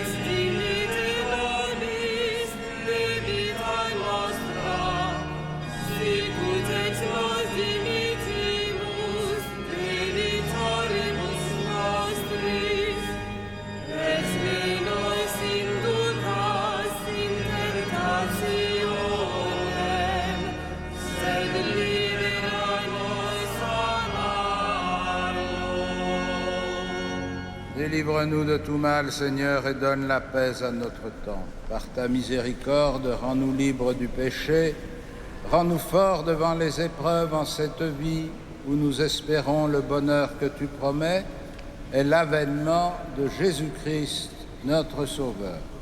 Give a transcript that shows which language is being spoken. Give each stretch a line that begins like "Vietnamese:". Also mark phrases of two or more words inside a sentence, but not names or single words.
Latin: dimitte nobis debita nostra, sicut et nos dimittimus debitoribus nostris, et ne nos inducas in tentationem, sed libera nos a malo.
French: Délivre-nous de tout mal, Seigneur, et donne la paix à notre temps. Par ta miséricorde, rends-nous libres du péché, rends-nous forts devant les épreuves en cette vie où nous espérons le bonheur que tu promets et l'avènement de Jésus-Christ, notre Sauveur.